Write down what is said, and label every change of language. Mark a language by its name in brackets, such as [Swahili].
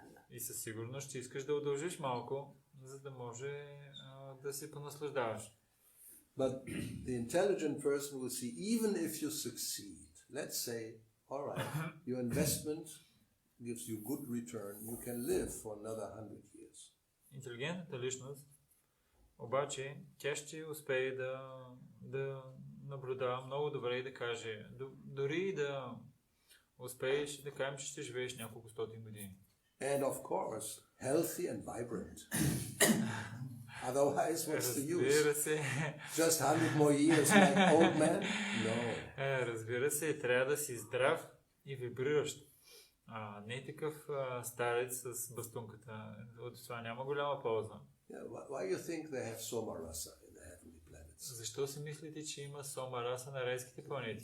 [Bulgarian] И със сигурност ще искаш да удължиш малко, за да може да се понаслаждаваш. [English] But the intelligent person will see, even if you succeed, let's say, all right, your investment gives you good return, you can live for another 100 years. [Bulgarian] Интелигентната личност, обаче, тя ще успее да наблюдава много добре и да каже, дори да успееш да кажем, че ще живееш няколко стотин години. [English] And of course, healthy and vibrant. Otherwise, what's the use? [Bulgarian] Разбира се. [English] Just 100 more years like old man? No. [Bulgarian] Разбира се, трябва да си здрав и вибриращ. Не такъв старец с бастунката. От това няма голяма полза. [English] Why you think they have Soma Rasa in the heavenly planets? [Bulgarian] Защо си мислите, че има Сома Раса на райските планети?